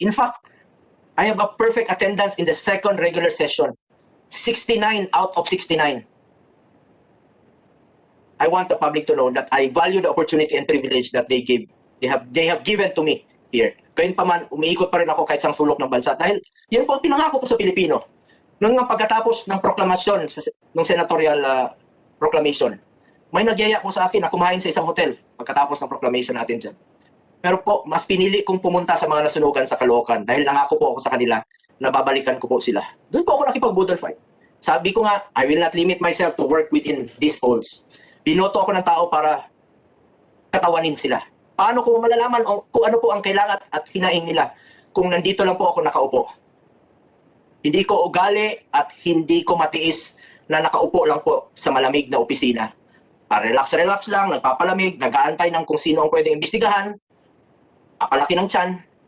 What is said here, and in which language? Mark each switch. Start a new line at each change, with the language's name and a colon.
English: In fact, I have a perfect attendance in the second regular session. 69 out of 69. I want the public to know that I value the opportunity and privilege that they have given to me here.
Filipino: Gayunpaman, umiikot pa rin ako kahit sang sulok ng bansa dahil yan po ang pinangako ko sa Pilipino. Nung pagkatapos ng proklamasyon ng senatorial proclamation, may nagyaya po sa akin na kumain sa isang hotel pagkatapos ng proclamation natin dyan. Pero po, mas pinili kong pumunta sa mga nasunugan sa Caloocan dahil nangako po ako sa kanila na babalikan ko po sila. Doon po ako nakipag-budol fight. Sabi ko nga,
English: I will not limit myself to work within these polls.
Filipino: Binoto ako ng tao para katawanin sila. Paano ko malalaman kung ano po ang kailangan at hinaing nila kung nandito lang po ako nakaupo? Hindi ko ugali at hindi ko matiis na nakaupo lang po sa malamig na opisina. Relax lang, nagpapalamig, nag-aantay ng kung sino ang pwedeng imbestigahan, apalaki ng tiyan.